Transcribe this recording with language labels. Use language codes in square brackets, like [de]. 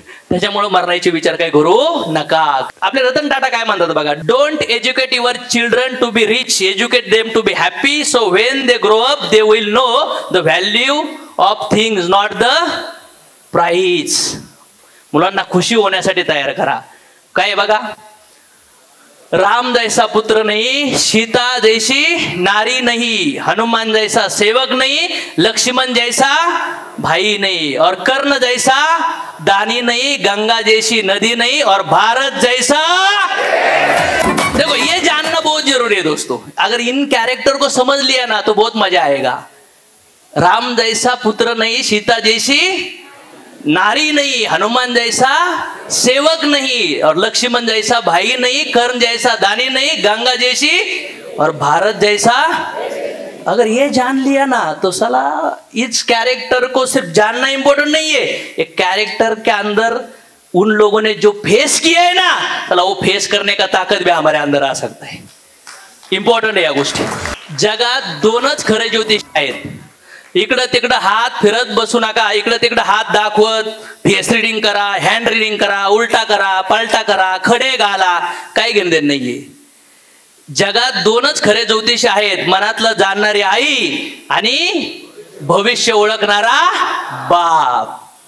[mr] त्याच्यामुळे मरण्याचे विचार काय करू नका. आपले रतन टाटा काय म्हणतात बघा, [en] Don't educate your children to be rich, educate them to be happy, so when they grow up they will know the value of things not the price. [mr] मुलांना खुशी होण्यासाठी तयार करा. काय बघा, [hi] राम जैसा पुत्र नहीं, सीता जैसी नारी नहीं, हनुमान जैसा सेवक नहीं, लक्ष्मण जैसा भाई नहीं, और कर्ण जैसा दानी नहीं, गंगा जैसी नदी नहीं, और भारत जैसा. देखो ये जानना बहुत जरूरी है दोस्तों. अगर इन कैरेक्टर को समझ लिया ना तो बहुत मजा आएगा. राम जैसा पुत्र नहीं, सीता जैसी नारी नहीं, हनुमान जैसा सेवक नहीं, और लक्ष्मण जैसा भाई नहीं, कर्ण जैसा दानी नहीं, गंगा जैसी और भारत जैसा. अगर ये जान लिया ना तो साला इस कैरेक्टर को सिर्फ जानना इंपॉर्टेंट नहीं है, एक कैरेक्टर के अंदर उन लोगों ने जो फेस किया है ना साला वो फेस करने का ताकत भी हमारे अंदर आ सकता है. [mr] इंपॉर्टंट आहे या गोष्टी. जगात 2च खरे ज्योतिष आहेत. इकडं तिकडं हात फिरत बसू नका. इकडं तिकडं हात दाखवत फेस रिडिंग करा, हँड रिडिंग करा, उलटा करा, पलटा करा, खडे घाला, काही घेणदेण नाहीये. जगात 2च खरे ज्योतिष आहेत, मनातलं जाणणारी आई आणि भविष्य ओळखणारा बाप.